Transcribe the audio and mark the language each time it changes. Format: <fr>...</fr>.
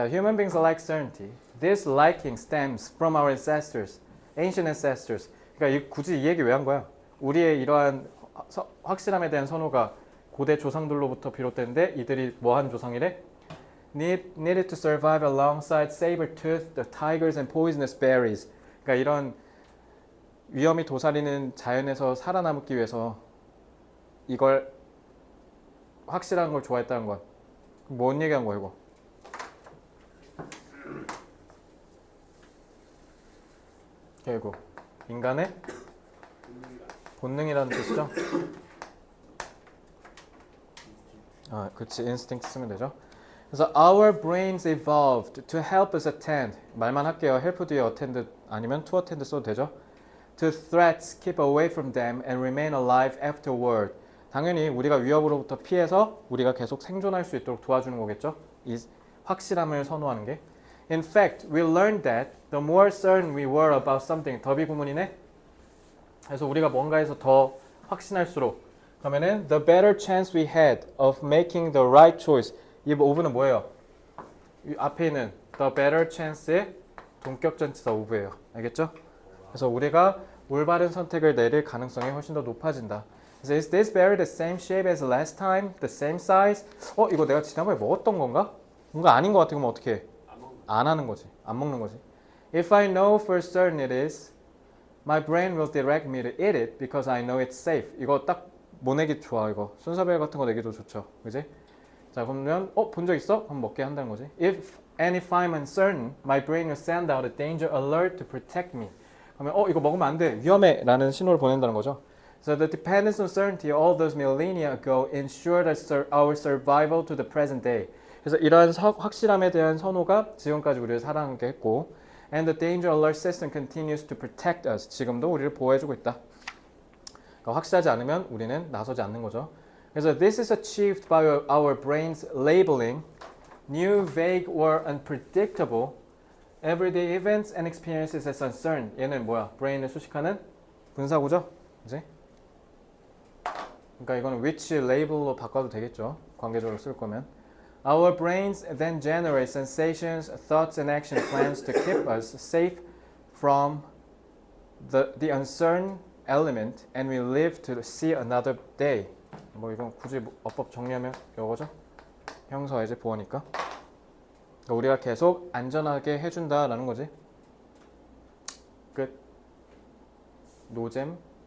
<en>자, human beings like certainty. This liking stems from our ancestors, ancient ancestors.</en> <ko>그러니까 굳이 이 얘기 왜 한 거야? 우리의 이러한 확실함에 대한 선호가 고대 조상들로부터 비롯됐는데 이들이 뭐한 조상이래?</ko> <en>Needed to survive alongside saber-toothed the tigers and poisonous berries.</en> <ko>그러니까 이런 위험이 도사리는 자연에서 살아남기 위해서 이걸 확실한 걸 좋아했다는 거야. 뭔 얘기한 거야 이거? 결국 인간의 본능이라는 뜻이죠. 아, 그렇지. instinct 쓰면 되죠.</ko> <en>그래서 our brains evolved to help us attend.</en> <ko>말만 할게요. help 뒤에 attend 아니면 to attend 써도 되죠.</ko> <en>To threats, keep away from them and remain alive afterward.</en> <ko>당연히 우리가 위협으로부터 피해서 우리가 계속 생존할 수 있도록 도와주는 거겠죠. 이 확실함을 선호하는 게.</ko> <en>In fact, we learned that the more certain we were about something.</en> <ko>더비 구문이네. 그래서 우리가 뭔가에서 더 확신할수록 그러면은</ko> <en>the better chance we had of making the right choice.</en> <ko>이 of는 뭐예요? 이 앞에 있는 the better chance의 동격 전치사 of예요. 알겠죠? 그래서 우리가 올바른 선택을 내릴 가능성이 훨씬 더 높아진다.</ko> <en>그래서 is this berry the same shape as last time? The same size?</en> <ko>이거 내가 지난번에 먹었던 건가? 뭔가 아닌 것 같아. 그러면 어떻게 해? 안 하는 거지. 안 먹는 거지.</ko> <en>If I know for certain it is, my brain will direct me to eat it because I know it's safe.</en> <ko>이거 딱 뭐 내기 좋아 이거. 순서별 같은 거 내기도 좋죠. 그지? 자 그러면 본 적 있어? 그럼 먹게 한다는 거지.</ko> <en>If I'm uncertain, my brain will send out a danger alert to protect me.</en> <ko>그러면 이거 먹으면 안 돼. 위험해. 라는 신호를 보낸다는 거죠.</ko> <en>So the dependence on certainty all those millennia ago ensured our survival to the present day.</en> <ko>그래서 이러한 확실함에 대한 선호가 지금까지 우리를 살아남게 했고</ko> <en>and the danger alert system continues to protect us.</en> <ko>지금도 우리를 보호해주고 있다. 그러니까 확실하지 않으면 우리는 나서지 않는 거죠.</ko> <en>그래서 this is achieved by our brains labeling new, vague or unpredictable everyday events and experiences as uncertain.</en> <ko>얘는 뭐야? 브레인을 수식하는 분사구죠. 그지? 그러니까 이거는 which label로 바꿔도 되겠죠. 관계적으로 쓸 거면.</ko> <en>Our brains then generate sensations, thoughts and action plans to keep us safe from the uncertain element and we live to see another day.</en> <ko>뭐 이건 굳이 어법 정리하면 이거죠. 형사 이제 보호니까. 그러니까 우리가 계속 안전하게 해준다라는 거지. 끝. 노잼.</ko>